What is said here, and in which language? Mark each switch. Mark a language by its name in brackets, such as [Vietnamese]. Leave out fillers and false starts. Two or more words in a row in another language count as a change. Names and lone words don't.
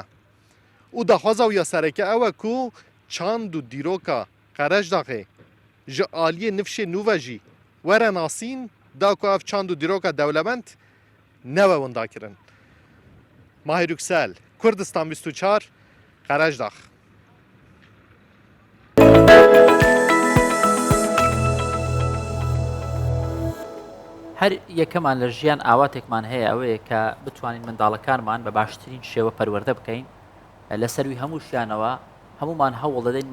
[Kurdish] û daxwaza wî ya sereke ew e ku çand û dîroka Qerejdağê ji aliyê nifşê nû ve jî were nasîn da ku ev çand û dîroka dewlemend newe winda kirin. Mahir Yüksel, Kurdistan 24, Qerejdağ. [Central Kurdish] هەر یەکەمان لە ژیان ئاواتێکمان هەیە ئەوەیە کە بتوانین منداڵەکانمان بە باشترین شێوە پەروەردە بکەین لەسەروی هەموو شیانەوە هەمومان هەوڵ دەدەین